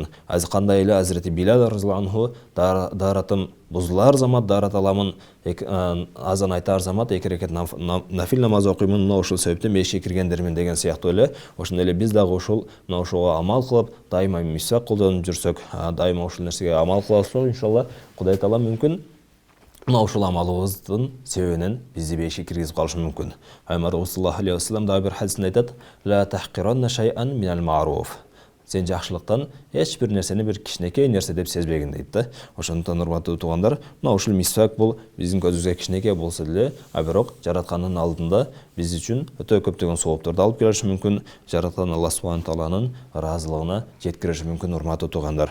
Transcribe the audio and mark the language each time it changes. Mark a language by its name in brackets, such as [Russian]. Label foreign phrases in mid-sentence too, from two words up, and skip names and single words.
[Kyrgyz] Кандай эле Азирети Билал [Arabic] رضي الله عنه [Kyrgyz] даратым бузулар замат дарат аламын, азан айтар замат 2 рекет нафил намаз окуймун, мына ушул себептен бейишке киргендермин деген сыяктуу эле. Ошондой эле биз дагы мына ушуга амал кылып, дайыма мисвак колдонуп жүрсөк, дайыма ушул нерсеге амал кылсак, иншалла Кудай таала мүмкүн мына ушул амалыбыздын себебинен бизди бейишке киргизип калышы мүмкүн. Пайгамбарыбыз [Arabic] صلى الله عليه وسلم [Kyrgyz] дагы бир хадисинде айтат: [Arabic] "لا تحقرن شيئا من المعروف". [Kyrgyz] Сен жакшылыктан эч бир нерсени бир кичинекей нерсе деп сезбегин дейт да. Ошондуктан урматтуу туугандар, мына ушул мисвак бул биздин көзүбүзгө кичинекей болсо деле, бирок жараткандын алдында биз үчүн өтө көптөгөн соопторду алып келиши мүмкүн, жараткан Алла субхана тааланын ыраазылыгына жеткириши мүмкүн, урматтуу туугандар.